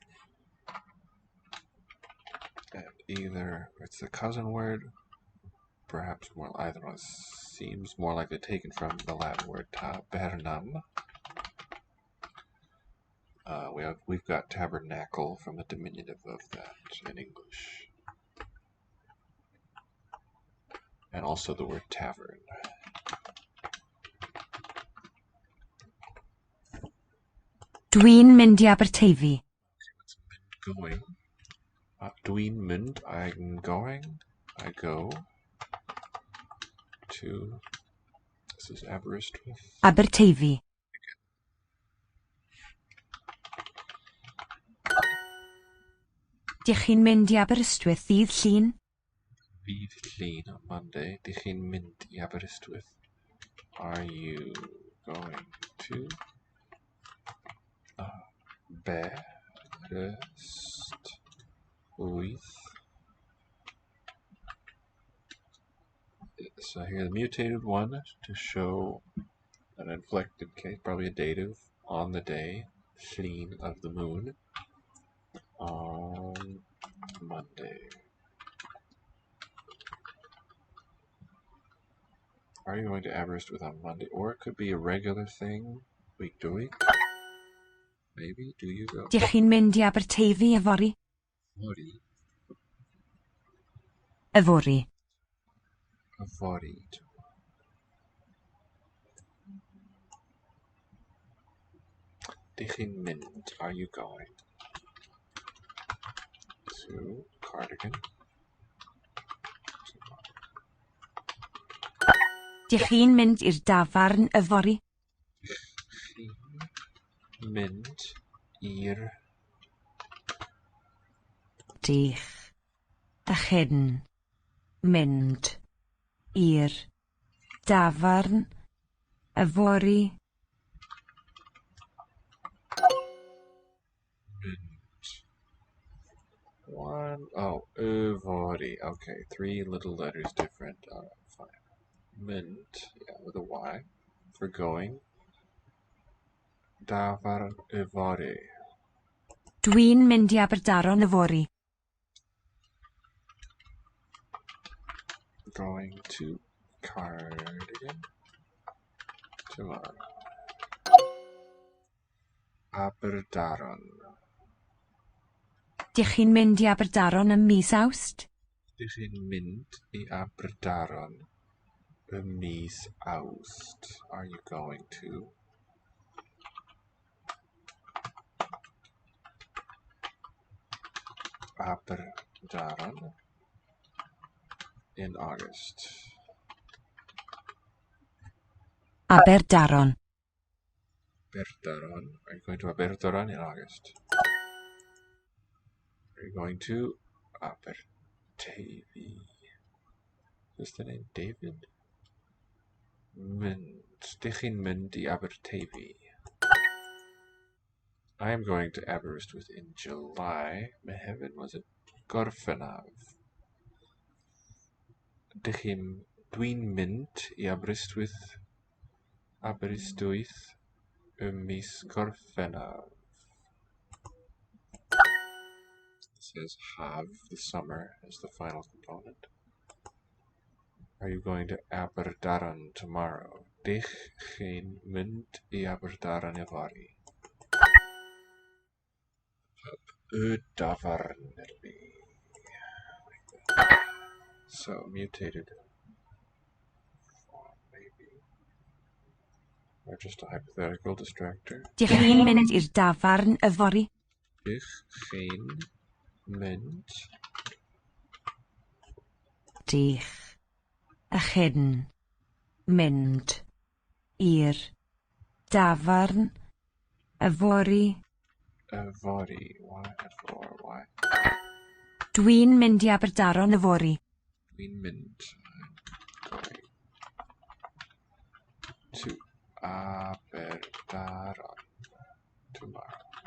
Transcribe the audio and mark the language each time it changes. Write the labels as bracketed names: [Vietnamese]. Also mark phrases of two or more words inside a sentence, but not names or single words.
[English] And either it's the cousin word, perhaps more, either one seems more likely taken from the Latin word tabernam. We've got tabernacle from the diminutive of that in English. And also the word tavern. [Welsh] Dwi'n mynd I Aberteifi. [English] What's mynd going? [Welsh] Dwi'n mynd, [English] I'm going. I go to, this is Aberystwyth. Aberteifi. [Welsh] Dych chi'n mynd I Aberystwyth ddydd Llun? Bydd Llun [English] on Monday. [Welsh] Dych chi'n mynd I Aberystwyth? [English] Are you going to Aberystwyth? So here the mutated one to show an inflected case, probably a dative, on the day, Llun of the moon, on Monday. Are you going to Aberystwyth on Monday? Or it could be a regular thing, week to week. Maybe. Do you go? [Welsh] Dych chi'n mynd I Aberteifi yfory? Yfory. Yfory. Yfory. Dych chi'n mynd? [English] Are you going to Cardigan? [Welsh] Dych chi'n mynd i'r dafarn yfory? Mynd i'r Dych. Ydych mynd i'r dafarn yfory? [English] one. Oh, yfory. Okay, 3 little letters different. Fine. Mynd, yeah, with a Y for going. [Welsh] Dafar yfory. Dwi'n mynd I Aberdaron yfory. [English] Going to Cardigan tomorrow. Aberdaron. [Welsh] Dych chi'n mynd I Aberdaron ym mis Awst? Dych chi'n mynd I Aberdaron ym mis Awst? [English] Are you going to? Aberdaron in August. Aberdaron. Aberdaron. Are you going to Aberdaron in August? Are you going to Aberteifi? Is the name David? [Welsh] Mynd. Dych chi'n mynd I Aberteifi? [English] I am going to Aberystwyth in July. Mehefin, was it? [Welsh] Gorffennaf. Dwi'n mynd I Aberystwyth ym mis Gorffennaf. [English] It says have, the summer, as the final component. Are you going to Aberdaron tomorrow? [Welsh] Dych chi'n mynd I Aberdaron yfory? Y dafarn. [English] So, mutated. Maybe. Or just a hypothetical distractor. [Welsh] Dych chi'n mynd i'r dafarn yfory? Dych chi'n mynd Dych chi'n mynd i'r dafarn yfory? yfory. Y-F-O-R-Y. Dwi'n mynd i Aberdaron yfory. Dwi'n mynd. [English] I'm going to Aberdaron tomorrow.